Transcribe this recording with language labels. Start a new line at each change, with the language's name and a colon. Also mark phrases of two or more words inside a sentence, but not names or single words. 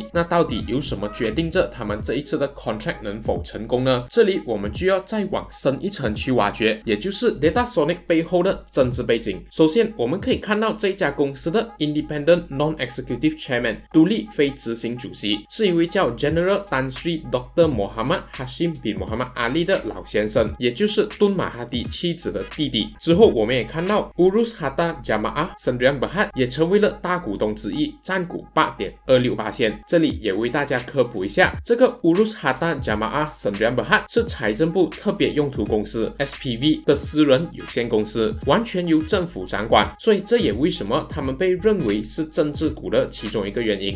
Chinese: 那到底有什么决定着他们这一次的 contract 能否成功呢？这里我们就要再往深一层去挖掘，也就是 Datasonic 背后的政治背景。首先我们可以看到这家公司的
English: Independent Non-Executive Chairman
Chinese: 独立非执行主席是一位叫 General Tan Sri Dr. Muhammad Hashim bin Muhammad Ali 的老先生，也就是敦马哈迪妻子的弟弟。之后我们也看到 Urus Harta Jamaah Sdn Bhd 也成为了大股东之一，占股 8.26%。这里也为大家科普一下，这个 Urus Harta Jamaah Sdn Bhd 是财政部特别用途公司 SPV 的私人有限公司，完全由政府掌管，所以这也为什么他们被认为是政治股的其中一个原因。